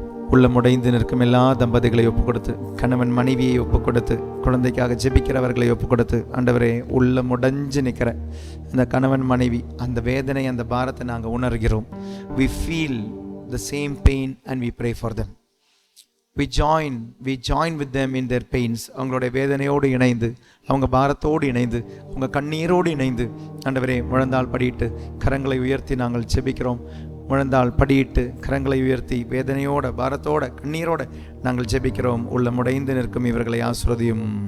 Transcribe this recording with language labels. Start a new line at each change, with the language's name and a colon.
Tamil: உள்ளம் உடைந்து நிற்கும் எல்லா தம்பதிகளை ஒப்பு கொடுத்து, கணவன் மனைவியை ஒப்பு கொடுத்து, குழந்தைக்காக ஜெபிக்கிறவர்களை ஒப்பு கொடுத்து, ஆண்டவரே, உள்ளம் உடைஞ்சு நிற்கிற அந்த கணவன் மனைவி, அந்த வேதனை, அந்த பாரத்தை நாங்கள் உணர்கிறோம்.
English: we feel the same pain and we pray for them. we join with them in their pains.
Tamil: அவங்களுடைய வேதனையோடு இணைந்து, அவங்க பாரத்தோடு இணைந்து, அவங்க கண்ணீரோடு இணைந்து, ஆண்டவரே, முழந்தால் படியிட்டு கரங்களை உயர்த்தி நாங்கள் ஜெபிக்கிறோம். முழந்தால் படியிட்டு கரங்களை உயர்த்தி வேதனையோட, பாரத்தோட, கண்ணீரோட நாங்கள் ஜெபிக்கிறோம். உள்ளம் உடைந்து நிற்கும் இவர்களை ஆசீர்வதியும்.